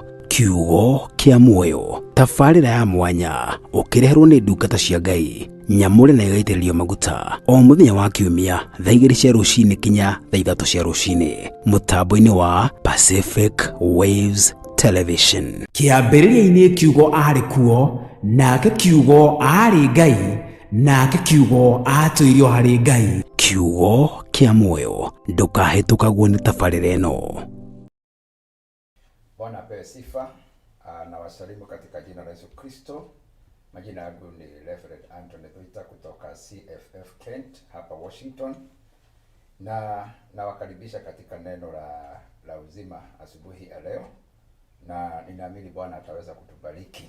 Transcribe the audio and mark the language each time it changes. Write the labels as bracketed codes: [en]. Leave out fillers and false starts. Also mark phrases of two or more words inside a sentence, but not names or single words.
[ki] Kiugo kia muoyo, tabarĩra ya mwanya ukireherwo ni ndungata cia Ngai nyamure na igaitĩrĩrio maguta o muthenya wa kiumia thaa 2 cia ruciini kinya thaa 3 cia ruciini mutambo-ini wa Pacific Waves Television. Kiambĩrĩria-inĩ kiugo arĩ kuo, nake kiugo arĩ Ngai, nake kiugo atũirio harĩ Ngai. Kiugo kia muoyo, ndũkahĩtũkagwo nĩ tabarĩra ĩno. [sw] Bwana apewe sifa. Na wasalimu katika jina la Yesu Kristo. Majina yangu ni Reverend Anthony Thuita kutoka CFF Kent hapa Washington, na nawakaribisha katika neno la uzima asubuhi ya leo, na ninaamini Bwana ataweza kutubariki.